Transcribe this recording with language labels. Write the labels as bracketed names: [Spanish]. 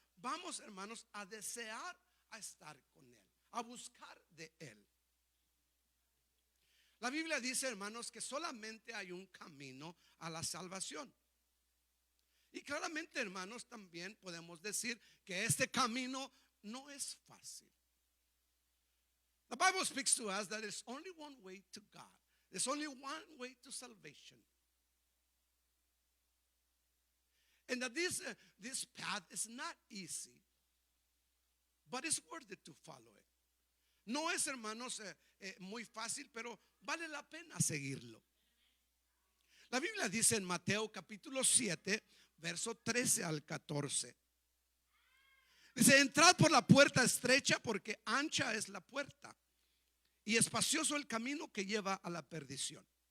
[Spanish] Vamos, hermanos, a desear a estar con Él, a buscar de Él. La Biblia dice, hermanos, que solamente hay un camino a la salvación. Y claramente, hermanos, también podemos decir que este camino no es fácil. [English] The Bible speaks to us that there's only one way to God. There's only one way to salvation. And that this path is not easy, but it's worth it to follow it. [Spanish] No es, hermanos, muy fácil, pero vale la pena seguirlo. La Biblia dice en Mateo capítulo 7, verso 13 al 14. Dice: entrad por la puerta estrecha, porque ancha es la puerta y espacioso el camino que lleva a la perdición.